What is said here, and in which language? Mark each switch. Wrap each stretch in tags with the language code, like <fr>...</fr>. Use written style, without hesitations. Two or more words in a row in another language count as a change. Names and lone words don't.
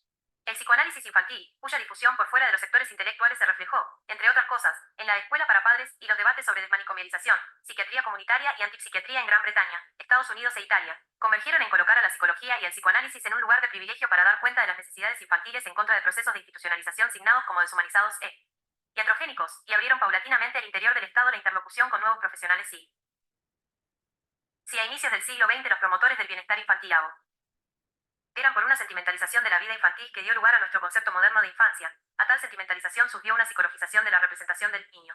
<es>El psicoanálisis infantil, cuya difusión por fuera de los sectores intelectuales se reflejó, entre otras cosas, en la escuela para padres y los debates sobre desmanicomialización, psiquiatría comunitaria y antipsiquiatría en Gran Bretaña, Estados Unidos e Italia, convergieron en colocar a la psicología y el psicoanálisis en un lugar de privilegio para dar cuenta de las necesidades infantiles en contra de procesos de institucionalización signados como deshumanizados e iatrogénicos, y abrieron paulatinamente el interior del Estado la interlocución con nuevos profesionales si a inicios del siglo XX los promotores del bienestar infantil eran por una sentimentalización de la vida infantil que dio lugar a nuestro concepto moderno de infancia. A tal sentimentalización surgió una psicologización de la representación del niño.</es>